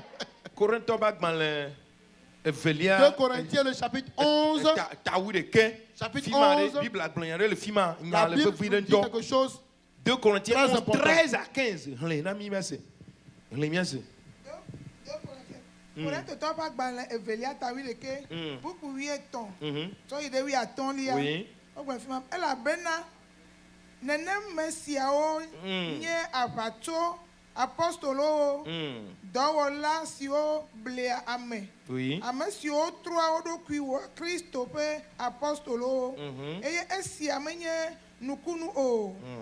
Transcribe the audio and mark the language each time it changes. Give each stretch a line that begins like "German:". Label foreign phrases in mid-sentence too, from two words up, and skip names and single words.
French: 2 Corinthiens, le chapitre 11. Chapitre 11. La Bible dit quelque chose. 2 Corinthiens 11, 13 à 15.
Ewe: Corinthiens topa gbalẽ evelia tawi ɖeke buku wuietɔ̃ tsɔ yi ɖe wuiatɔ̃lia wogblɔ fi ma elabena nenem me siawo nye aʋatso apostolowo dɔwɔla siwo blea ame ame siwo trɔa wo ɖokui wɔ Kristo ƒe apostolowo eye esia menye nukunu o